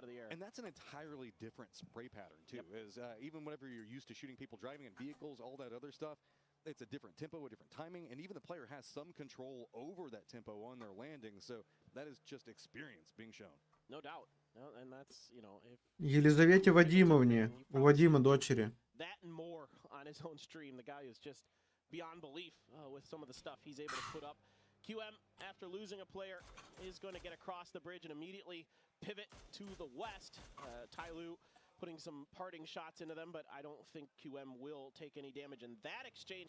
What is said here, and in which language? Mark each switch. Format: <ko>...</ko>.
<en>And that's an entirely different spray pattern too. Is even whenever you're used to shooting people driving in vehicles, all that other stuff, it's a different tempo, a different timing, and even the player has some control over that tempo on their landing. So that is just experience being shown. No doubt. And that's, you know, if</en> <ru>Елизавете Вадимовне, у Вадима дочери.</ru> <en>that and more on his own stream, the guy is just beyond belief with some of the stuff he's able to put up. QM, after losing a player, is going to get across the bridge and immediately pivot to the west. Tyloo putting some parting shots into them, but I don't think QM will take any damage in that exchange.</en>